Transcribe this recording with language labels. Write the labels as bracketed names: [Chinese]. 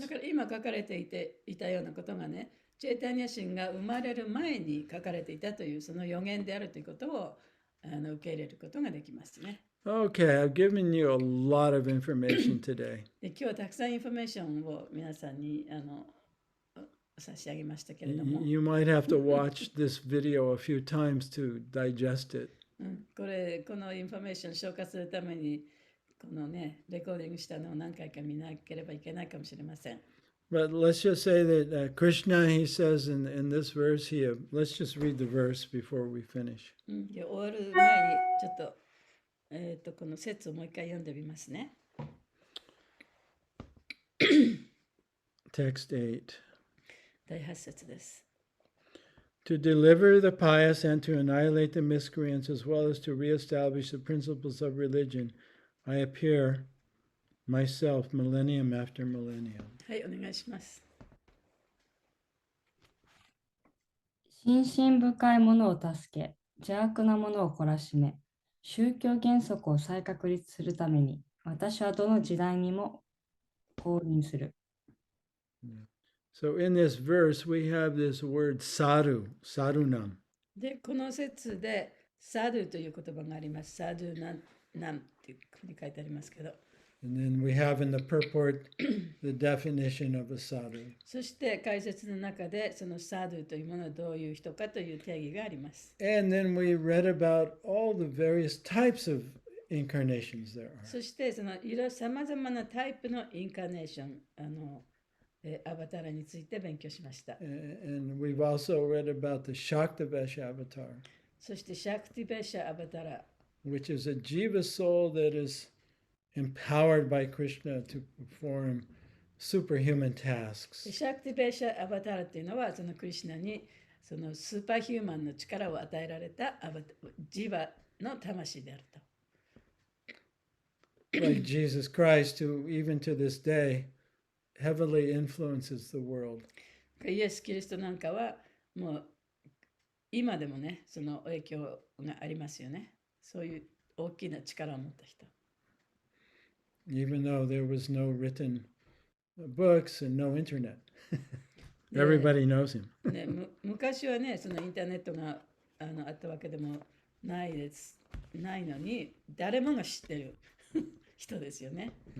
[Japanese] だから今書かれていたようなことがね、チェイタニャ神が生まれる前に書かれていたというその予言であるということを受け入れることができますね。 [English] Okay, I've given you a lot of information today. [Japanese] で今日はたくさんインフォメーションを皆さんに差し上げましたけれども、 [English] You might have to watch this video a few times to digest it. [Japanese] このインフォメーションを消化するために、このね、レコーディングしたのを何回か見なければいけないかもしれません。 [English] But let's just say that Krishna, he says in this verse, let's just read the verse before we finish. [Japanese] で終わる前にちょっと、この説をもう一回読んでみますね。 [English] Text 8. [Japanese] 第8節です。 [English] To deliver the pious and to annihilate the miscreants, as well as to reestablish the principles of religion, I appear myself millennium after millennium. [Japanese] はい、お願いします。心身深いものを助け、邪悪なものを懲らしめ、宗教原則を再確立するために、私はどの時代にも降臨する。 [English] So in this verse, we have this word sadhunam. [Japanese] で、この説で、サドゥという言葉があります。サドゥなんっていうふうに書いてありますけど。 [English] And then we have in the purport the definition of a sadhu. [Japanese] そして解説の中で、そのサドゥというものはどういう人かという定義があります。 [English] And then we read about all the various types of incarnations there are. [Japanese] そして、そのさまざまなタイプのインカーネーション、アバターについて勉強しました。 [English] And we've also read about the Shaktavesha avatar, [Japanese] そして、シャクティベシャアバタラ、 [English] which is a jiva soul that is empowered by Krishna to perform superhuman tasks. [Japanese] シャクティベシャアバタラというのは、そのクリシュナにそのスーパーヒューマンの力を与えられたジバの魂であると。 [English] Like Jesus Christ, who even to this day heavily influences the world. [Japanese] イエス・キリストなんかはもう今でもね、その影響がありますよね。そういう大きな力を持った人。 [English] Even though there was no written books and no internet. Everybody knows him. [Japanese] ね、昔はね、そのインターネットがあったわけでもないのに、誰もが知ってる人ですよね。